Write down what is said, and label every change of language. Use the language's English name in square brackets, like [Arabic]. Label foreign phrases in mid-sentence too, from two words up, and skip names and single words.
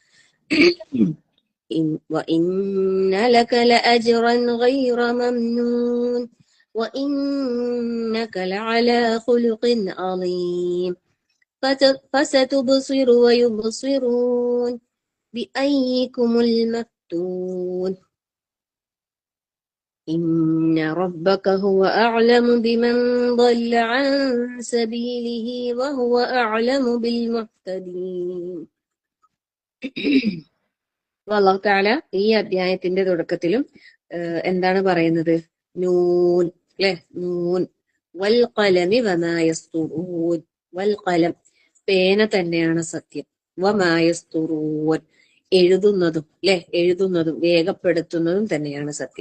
[Arabic] وإن لك لأجرا غير ممنون وإنك لعلى خلق عظيم فستبصر ويبصرون بأيكم المفتون إن ربك هو أعلم بمن ضل عن سبيله وهو أعلم بالمهتدين. [Malayalam] അല്ലാഹു തആല ഈ അധ്യായത്തിന്റെ തുടക്കത്തിലും എന്താണ് പറയുന്നത്? നൂൻ അല്ലെ. [Arabic] ن والقلم وما يسطرون. والقلم [Malayalam] പേന തന്നെയാണ് സത്യം. [Arabic] وما يسطرون [Malayalam] എഴുതുന്നതും അല്ലെ, എഴുതുന്നതും രേഖപ്പെടുത്തുന്നതും തന്നെയാണ് സത്യം.